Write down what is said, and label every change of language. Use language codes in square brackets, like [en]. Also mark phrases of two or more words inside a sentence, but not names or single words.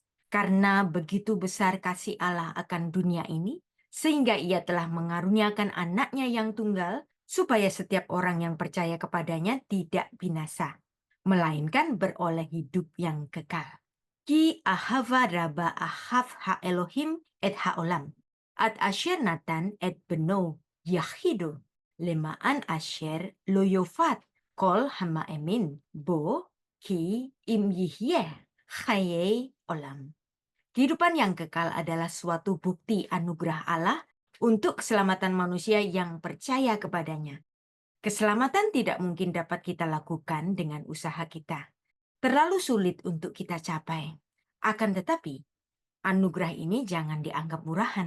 [id] Karena begitu besar kasih Allah akan dunia ini, sehingga ia telah mengaruniakan anaknya yang tunggal, supaya setiap orang yang percaya kepadanya tidak binasa, melainkan beroleh hidup yang kekal. [he] כי אהבה רבה אהב ה אלוהים את העולם, עד אשר נתן את בנו יחידו, למען אשר לא יאבד, כל המ אמין, בו כי אם יחיה חיי עולם. [id] Kehidupan yang kekal adalah suatu bukti anugerah Allah untuk keselamatan manusia yang percaya kepadanya. Keselamatan tidak mungkin dapat kita lakukan dengan usaha kita. Terlalu sulit untuk kita capai. Akan tetapi, anugerah ini jangan dianggap murahan.